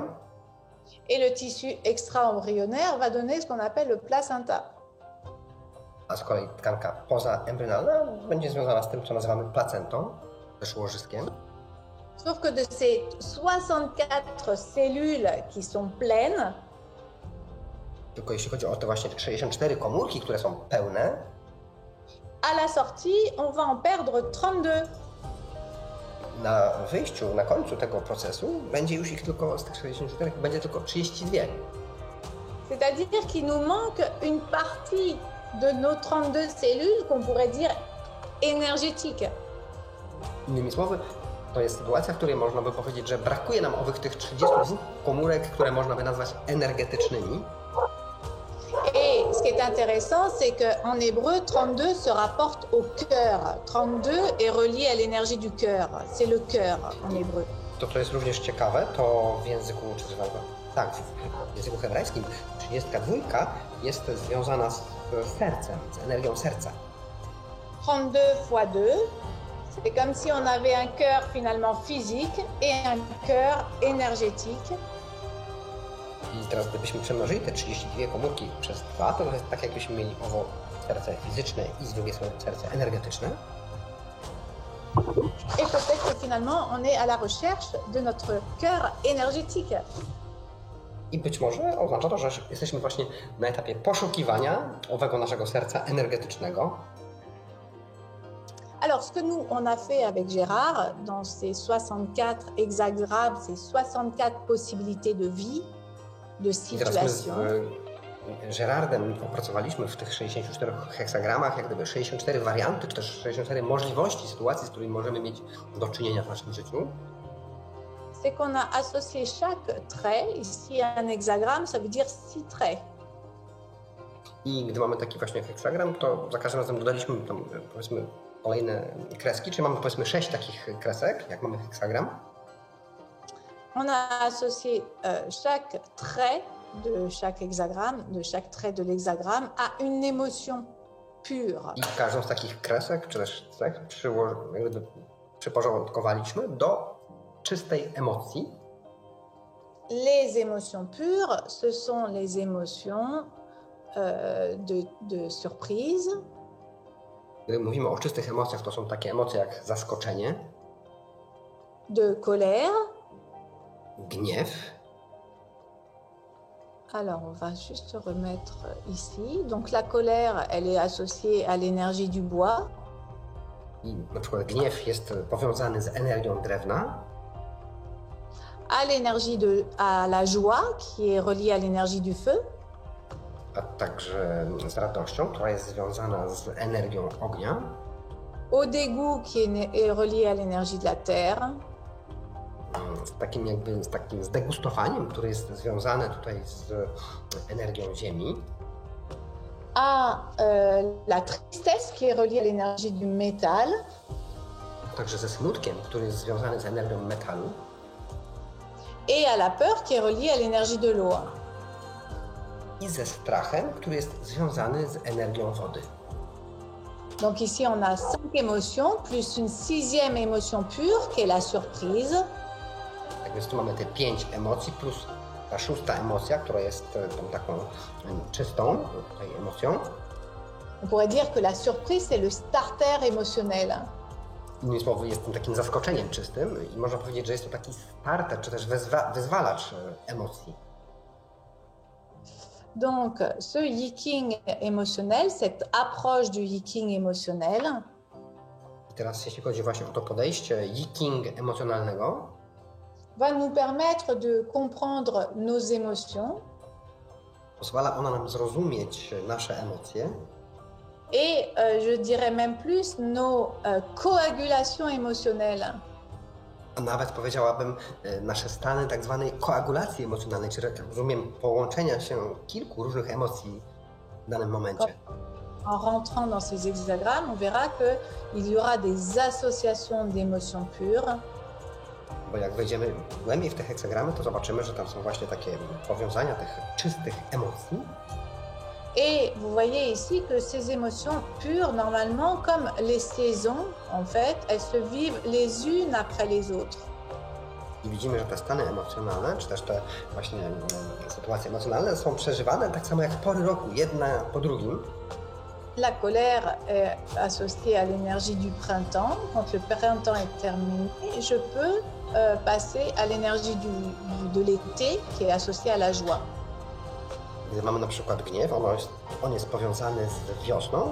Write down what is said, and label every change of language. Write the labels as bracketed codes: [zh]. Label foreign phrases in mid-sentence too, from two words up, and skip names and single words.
[fr] Et le tissu extra-embryonnaire va donner ce qu'on appelle le placenta. [pl] A z kolei tkanka pozaembrionalna będzie związana z tym, co nazywamy placentą, też łożyskiem. [fr] Sauf que de ces 64 cellules qui sont pleines, [pl] Tylko jeśli chodzi o te właśnie 64 komórki, które są pełne, [fr] à la sortie, on va en perdre 32. [pl] na wyjściu, na końcu tego procesu będzie już ich tylko, z tych 64 będzie tylko 32. [fr] C'est-à-dire qu'il nous manque une partie de nos 32 cellules qu'on pourrait dire énergétiques. [pl] Innymi słowy, to jest sytuacja, w której można by powiedzieć, że brakuje nam owych tych 32 komórek, które można by nazwać energetycznymi. [fr] Et ce qui est intéressant, c'est qu'en hébreu, 32 se rapporte au cœur. 32 est relié à l'énergie du cœur. C'est le cœur en hébreu. [pl] To, co jest również ciekawe, to w języku, tak, w języku hebrajskim 32 jest związana z sercem, z energią serca. [fr] 32 fois 2, c'est comme si on avait un cœur finalement physique et un cœur énergétique. [pl] I teraz gdybyśmy przemnożyli te 32 komórki przez 2, to jest tak jakbyśmy mieli owo serce fizyczne i z drugiej strony serce energetyczne. [fr] Et peut-être que finalement on est à la recherche de notre cœur énergétique. [pl] I być może oznacza to, że jesteśmy właśnie na etapie poszukiwania owego naszego serca energetycznego. [fr] Alors, ce que nous, on a fait avec Gérard, dans ces 64 hexagrammes, ces 64 possibilités de vie, de [pl] I teraz my z [fr] situation, [pl] Gerardem opracowaliśmy w tych 64 heksagramach jak gdyby 64 warianty, czy też 64 możliwości sytuacji, z którymi możemy mieć do czynienia w naszym życiu. [fr] c'est qu'on a associé chaque trait, ici un hexagramme, ça veut dire 6 traits. [pl] I gdy mamy taki właśnie heksagram, to za każdym razem dodaliśmy tam, powiedzmy, kolejne kreski, czyli mamy powiedzmy 6 takich kresek, jak mamy heksagram. [fr] On a associé chaque trait de chaque hexagramme, de chaque trait de l'hexagramme, à une émotion pure. [pl] I każdą z takich kresek, czy też cech przyporządkowaliśmy do czystej emocji. [fr] Les émotions pures, ce sont les émotions de surprise. [pl] Gdy mówimy o czystych emocjach, to są takie emocje jak zaskoczenie, [fr] de colère. [pl] gniew. [fr] Alors, on va juste remettre ici. Donc, la colère, elle est associée à l'énergie du bois. [pl] I na przykład gniew jest powiązany z energią drewna, [fr] À la joie, qui est reliée à l'énergie du feu. [pl] a także z radością, która jest związana z energią ognia. [fr] Au dégoût, qui est relié à l'énergie de la terre. [pl] Z takim zdegustowaniem, które jest związane tutaj z energią ziemi. [fr] À la tristesse, qui est reliée à l'énergie du métal. [pl] Także ze smutkiem, który jest związany z energią metalu. [fr] Et à la peur, qui est reliée à l'énergie de l'eau. [pl] I ze strachem, który jest związany z energią wody. [fr] Donc ici, on a 5 émotions, plus une 6e émotion pure, qui est la surprise. [pl] Tak więc tu mamy te 5 emocji, plus ta szósta emocja, która jest tą taką czystą tutaj emocją. [fr] On pourrait dire que la surprise, c'est le starter émotionnel. [pl] Innymi słowy, jest tym takim zaskoczeniem czystym i można powiedzieć, że jest to taki starter, czy też wyzwalacz emocji. [fr] Donc, ce yiking émotionnel, cette approche du yiking émotionnel, [pl] I teraz jeśli chodzi właśnie o to podejście yiking emocjonalnego, [fr] va nous permettre de comprendre nos émotions [pl] pozwala ona nam zrozumieć nasze emocje [fr] et, je dirais même plus, nos coagulations émotionnelles. [pl] a nawet powiedziałabym nasze stany tak zwanej koagulacji emocjonalnej, czyli rozumiem połączenia się kilku różnych emocji w danym momencie. [fr] En rentrant dans ces hexagrammes, on verra qu'il y aura des associations d'émotions pures [pl] Bo jak wejdziemy głębiej w te heksagramy, to zobaczymy, że tam są właśnie takie powiązania tych czystych emocji. [fr] et vous voyez ici que ces émotions pures, normalement, comme les saisons, en fait, elles se vivent les unes après les autres. [pl] I widzimy, że te stany emocjonalne, czy też te właśnie sytuacje emocjonalne są przeżywane tak samo jak pory roku, jedna po drugim. [fr] La colère est associée à l'énergie du printemps. Quand le printemps est terminé, je peux passer à l'énergie de l'été qui est associée à la joie. [pl] Gdy mamy na przykład gniew, on jest powiązany z wiosną.